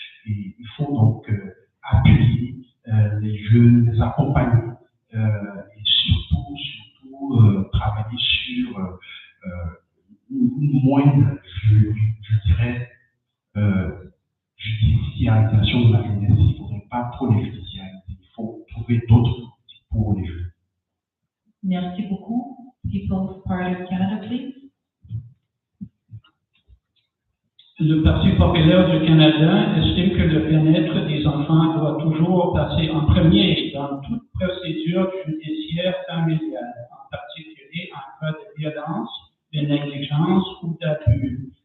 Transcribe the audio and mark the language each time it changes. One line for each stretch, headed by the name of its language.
French: Et il faut donc appuyer les jeunes, les accompagner, et surtout travailler sur une moindre, je dirais, judiciarisation de la jeunesse. Il ne faudrait pas trop les judiciariser. Il faut trouver d'autres outils pour les jeunes. Merci beaucoup.
English: People's Party of Canada, please.
French: Le Parti populaire du Canada estime que le bien-être des enfants doit toujours passer en premier dans toute procédure judiciaire familiale, en particulier en cas de violence, de négligence ou d'abus.